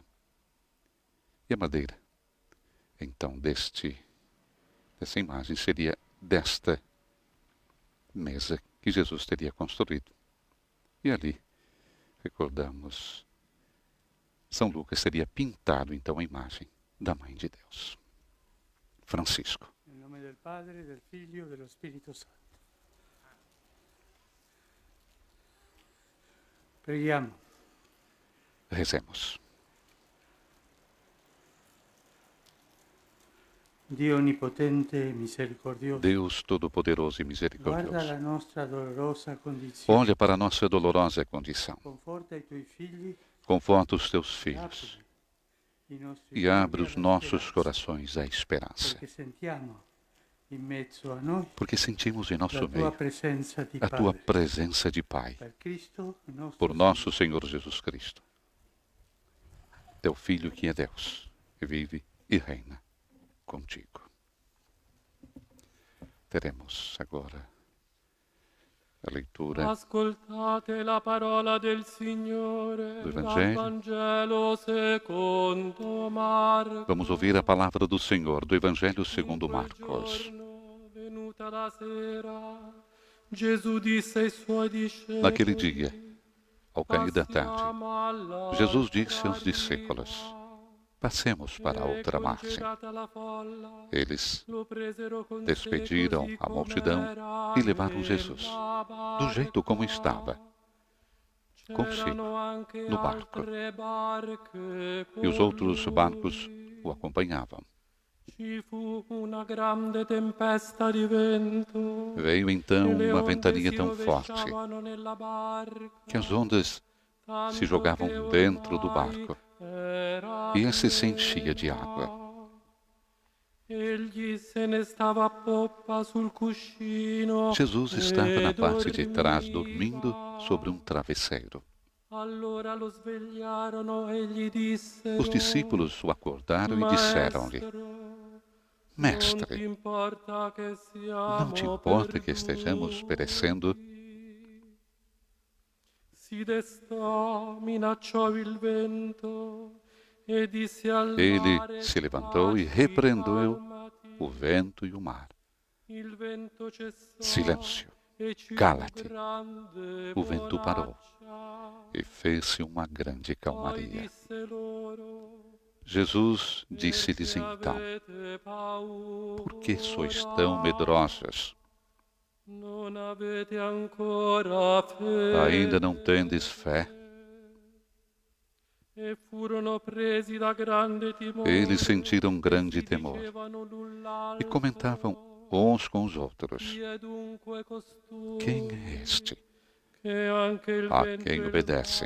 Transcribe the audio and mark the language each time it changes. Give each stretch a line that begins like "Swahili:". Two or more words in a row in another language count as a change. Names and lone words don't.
Portuguese: E a madeira, então, dessa imagem seria desta mesa que Jesus teria construído. E ali, recordamos, São Lucas teria pintado, então, a imagem da Mãe de Deus. Francisco. Em nome
Italian: del Padre, del Figlio e dello Spirito Santo. Preghiamo.
Portuguese: Rezemos.
Italian: Dio onnipotente e misericordioso,
Portuguese: Deus Todo-Poderoso e
Italian: guarda
Portuguese: Misericordioso,
Italian: la nostra dolorosa condizione,
Portuguese: olha para a nossa dolorosa condição,
Italian: conforta i tuoi figli,
Portuguese: conforta os teus filhos
Italian: apri i nostri e cuori
Portuguese: abre os
Italian: alla
Portuguese: nossos
Italian: speranza,
Portuguese: corações à esperança,
Italian: perché sentiamo in mezzo a noi
Portuguese: porque sentimos em
Italian: la
Portuguese: nosso
Italian: tua
Portuguese: meio
Italian: presenza di
Portuguese: a tua
Italian: Padre,
Portuguese: presença de Pai,
Italian: per Cristo, il nostro
Portuguese: por nosso Senhor Jesus Cristo, teu Filho que é Deus, e vive e reina contigo. Teremos agora a leitura
Italian: Ascoltate la parola del Signore
Portuguese: do
Italian: dal
Portuguese: Evangelho.
Italian: Vangelo secondo Marco.
Portuguese: Vamos ouvir a palavra do Senhor do Evangelho
Italian: In
Portuguese: segundo
Italian: quel
Portuguese: Marcos.
Italian: giorno, venuta la sera, Gesù disse ai suoi discepoli:
Portuguese: Naquele dia, ao cair da tarde,
Italian: Passiamo all'altra
Portuguese: Jesus disse aos
Italian: riva.
Portuguese: discípulos: passemos para a outra margem.
Italian: Congelata la folla,
Portuguese: Eles
Italian: lo presero con sé
Portuguese: despediram
Italian: così
Portuguese: a multidão
Italian: com'era
Portuguese: e levaram
Italian: nella
Portuguese: Jesus, do jeito como estava, consigo,
Italian: C'erano anche
Portuguese: no barco.
Italian: altre barche
Portuguese: E os
Italian: con
Portuguese: outros
Italian: lui.
Portuguese: barcos o acompanhavam.
Italian: Ci fu una grande tempesta di vento.
Portuguese: Veio então
Italian: e le
Portuguese: uma
Italian: onde
Portuguese: ventania
Italian: si
Portuguese: tão forte
Italian: rovesciavano nella barca,
Portuguese: que as ondas
Italian: tanto
Portuguese: se jogavam
Italian: che
Portuguese: dentro do
Italian: ormai
Portuguese: barco
Italian: era
Portuguese: e esse se enchia de
Italian: piena.
Portuguese: água.
Italian: Egli se ne stava a poppa sul cuscino
Portuguese: Jesus estava na
Italian: e
Portuguese: parte de trás,
Italian: dormiva.
Portuguese: dormindo sobre um travesseiro.
Italian: Allora lo svegliarono e gli dissero:
Portuguese: Os discípulos o acordaram e disseram-lhe: Mestre, Mestre, não te importa que estejamos perecendo?
Italian: Si destò, minacciò il vento e disse al
Portuguese: Ele
Italian: mare:
Portuguese: se levantou e repreendeu
Italian: "Calmati."
Portuguese: o vento e o mar.
Italian: Il vento cessò
Portuguese: Silêncio,
Italian: e ci fu
Portuguese: cala-te.
Italian: grande
Portuguese: O vento parou
Italian: bonaccia.
Portuguese: e fez-se uma grande
Italian: Poi
Portuguese: calmaria.
Italian: disse loro:
Portuguese: Jesus disse-lhes
Italian: "Se
Portuguese: então:
Italian: avete paura,
Portuguese: por que sois tão medrosos?
Italian: non avete ancora fede?"
Portuguese: Ainda não tendes fé?
Italian: E furono presi da grande timore.
Portuguese: Eles sentiram grande
Italian: Si
Portuguese: temor
Italian: dicevano l'un
Portuguese: e
Italian: l'altro:
Portuguese: comentavam uns com os outros:
Italian: "Chi è dunque costui
Portuguese: Quem é este
Italian: che anche il
Portuguese: a
Italian: vento
Portuguese: quem
Italian: e il
Portuguese: obedecem,